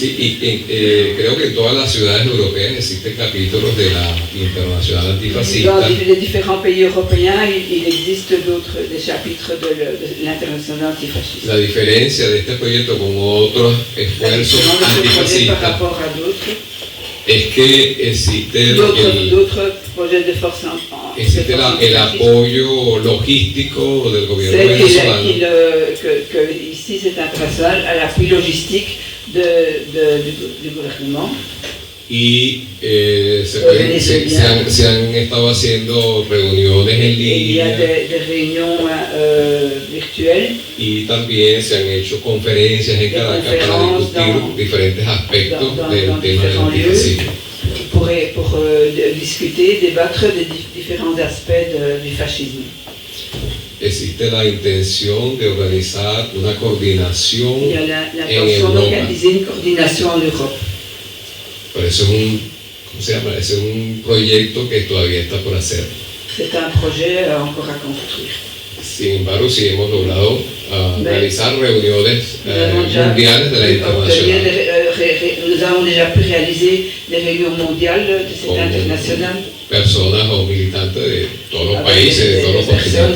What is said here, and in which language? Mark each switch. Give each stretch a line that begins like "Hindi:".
Spanish: Sí, y creo que en todas las ciudades europeas existen capítulos de la Internacional Antifascista.
French: Dans les différents pays européens, il existe des chapitres de l'Internationale antifasciste.
Spanish: La diferencia de este proyecto con otros esfuerzos antifascistas
French: par rapport à d'autres,
Spanish: es que existe
French: d'autres projets de force
Spanish: existe el apoyo logístico del gobierno venezolano.
French: Que ici c'est international à l'appui logistique du gouvernement.
Spanish: Y se han estado haciendo reuniones en línea.
French: Il y a des réunions virtuelles.
Spanish: Y también se han hecho conferencias en Caracas para discutir diferentes aspectos del tema del antifascismo.
French: Pour discuter, débattre des différents aspects du fascisme.
Spanish: Existe la intención de organizar una coordinación
French: Il y a l'intention d'organiser une coordination en Europe.
Spanish: Pero eso es un proyecto que todavía está por hacer.
French: C'est un projet encore à construire.
Spanish: Sin embargo, sí hemos logrado realizar reuniones mundiales de la internacional.
French: Nous avons déjà pu réaliser des réunions mondiales de cette internationale.
Spanish: Personas o militantes de todos los países, de todos los continentes.